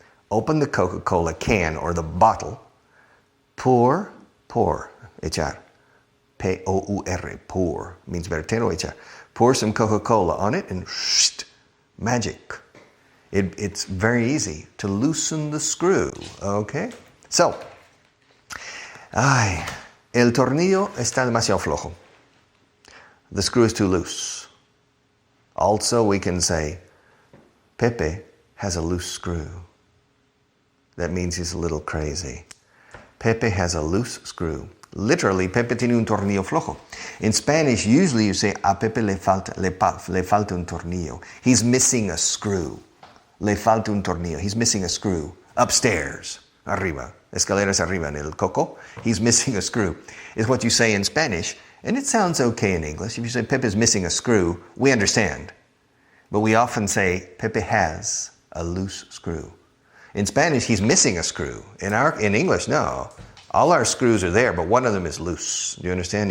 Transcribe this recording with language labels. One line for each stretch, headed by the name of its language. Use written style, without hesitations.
English: Open the Coca-Cola can or the bottle, pour, echar. P-O-U-R, pour, means
Spanish: verter o echar.
English: Pour some Coca-Cola on it and magic. It's very easy to loosen the screw, okay?
Spanish: So, el tornillo está demasiado flojo.
English: The screw is too loose. Also, we can say, Pepe has a loose screw. That means he's a little crazy. Pepe has a loose screw.
Spanish: Literally, Pepe tiene un tornillo flojo.
English: In Spanish, usually you say,
Spanish: a Pepe le falta un tornillo.
English: He's missing a screw.
Spanish: Le falta un tornillo.
English: He's missing a screw. Upstairs. Arriba.
Spanish: Escaleras arriba en el coco.
English: He's missing a screw. Is what you say in Spanish. And it sounds okay in English. If you say Pepe's missing a screw, we understand. But we often say Pepe has a loose screw. In Spanish, he's missing a screw. In English, no. All our screws are there, but one of them is loose. Do you understand?